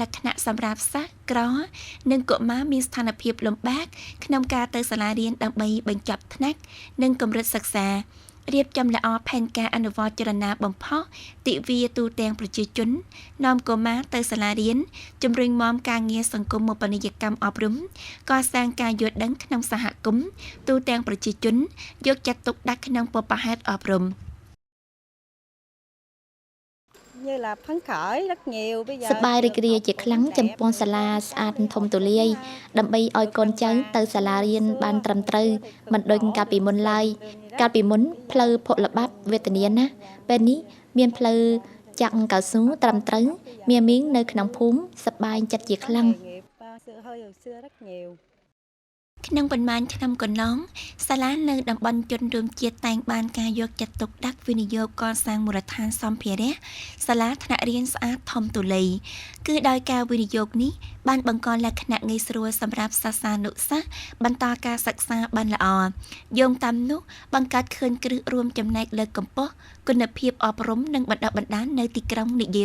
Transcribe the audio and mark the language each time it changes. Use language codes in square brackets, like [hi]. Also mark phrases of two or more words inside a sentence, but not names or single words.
[km] ក្ខណៈសម្រាប់សិស្សក្រនិងកុមារមានស្ថានភាពលំបាកក្នុងការទៅសាលារៀនដើម្បីបញ្ចប់ថ្នាក់និងកម្រិតសិក្សារៀបចំល្អផែនការអនុវត្តចរណាបំផុសទិវាទូទាំងប្រជាជននាំកុមារទៅសាលារៀនជំរុញមមការងារសង្គមពាណិជ្ជកម្មអប់រំកសាងការយល់ដឹងក្នុងសហគមន៍ទូទាំងប្រជាជនយកចិត្តទុកដាក់ក្នុងបុព្វហេតុអប់រំ [vi] như là phấn khởi rất nhiều bây giờ [km] សប្បាយរីករាយជាខ្លាំងចំពោះសាលាស្អាតធំទូលាយដើម្បីឲ្យកូនចៅទៅសាលារៀនបានត្រឹមត្រូវមិនដូចកាលពីមុនឡើយកាលពីមុនផ្លូវភក់ល្បាប់វេទនាណាពេលនេះមានផ្លូវចាក់កៅស៊ូត្រឹមត្រូវមានមីងនៅក្នុងភូមិសប្បាយចិត្តជាខ្លាំង [vi] hơi hồi xưa rất nhiều [km] ក្នុងប៉ុន្មានឆ្នាំកន្លងសាលានៅតំបន់ជនរួមជាតិតែងបានការយកចិត្តទុកដាក់វិនិយោគកសាងមូលដ្ឋានសម្ភារៈសាលាថ្នាក់រៀនស្អាតធំទូលាយគឺដោយការវិនិយោគនេះបានបង្កលក្ខណៈងាយស្រួលសម្រាប់សិស្សានុសិស្សបន្តការសិក្សាបានល្អយោងតាមនោះបង្កើតឃើញគ្រឹះរួមចំណែកលើកកម្ពស់គុណភាពអប់រំនិងបណ្ដុះបណ្ដាលនៅទីក្រុងនិយាយ